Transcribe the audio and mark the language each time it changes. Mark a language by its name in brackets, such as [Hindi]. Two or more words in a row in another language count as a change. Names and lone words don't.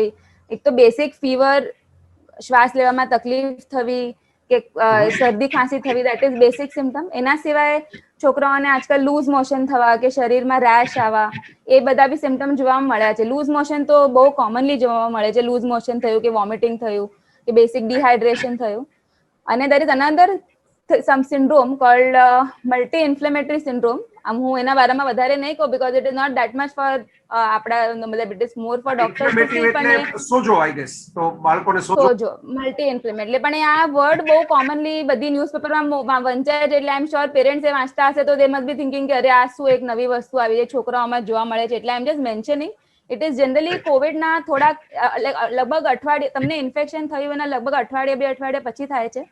[Gujarati] એક તો બેસિક ફીવર, શ્વાસ લેવામાં તકલીફ થવી કે શરદી ખાંસી થવી, [English] That is basic symptom. [Gujarati] એના સિવાય છોકરાઓને આજકાલ [English] loose motion [Gujarati] થવા કે શરીરમાં રેશ આવવા, એ બધા બી સિમ્ટમ જોવા મળ્યા છે. [English] loose motion [Gujarati] તો બહુ કોમનલી જોવા મળે છે. [English] loose motion [Gujarati] થયું કે વોમિટિંગ થયું કે [English] basic dehydration [Gujarati] થયું. [English] અને there is another some syndrome called multi inflammatory syndrome. [Gujarati] હું એના બારામાં વધારે નહીં કહું [English] because it is not that much for [Gujarati] આપણા, મતલબ [English] it is more for doctors to see. [Gujarati] પણ એટલે સોજો આઈ ગેસ, તો બાળકોને સોજો [English] multi inflammatory, [Gujarati] એટલે પણ આ વર્ડ બહુ કોમનલી બધી ન્યૂઝપેપરમાં વંચાય છે. એટલે [English] I am sure parents [Gujarati] એ વાંચતા હશે તો [English] they must be thinking [Gujarati] કે અરે આ શું એક નવી વસ્તુ આવી છે, છોકરાઓમાં જોવા મળે છે. એટલે [English] I am just mentioning it is generally [Gujarati] કોવિડના થોડાક લગભગ અઠવાડિયે તમને ઇન્ફેક્શન થયું એના લગભગ અઠવાડિયે 2 અઠવાડિયા પછી થાય છે.